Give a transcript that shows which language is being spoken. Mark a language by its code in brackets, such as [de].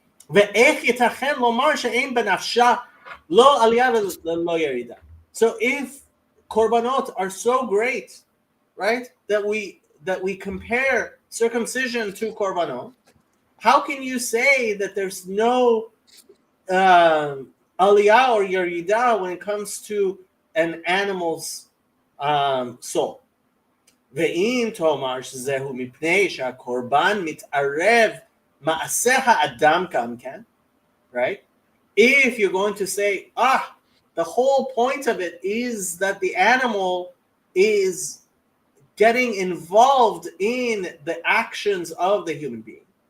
[he] ואיך ייתכן לומר שאין בנפשה לא עלייה ולא ירידה. [en] So if korbanot are so great, right, that we compare circumcision to korbanot, how can you say that there's no aliyah or yerida when it comes to an animal's soul? [he] ואם תאמר שזהו מפני שהקורבן מתערב מעשה האדם גם כן, right? [en] If you're going to say, the whole point of it is that the animal is getting involved in the actions of the human being.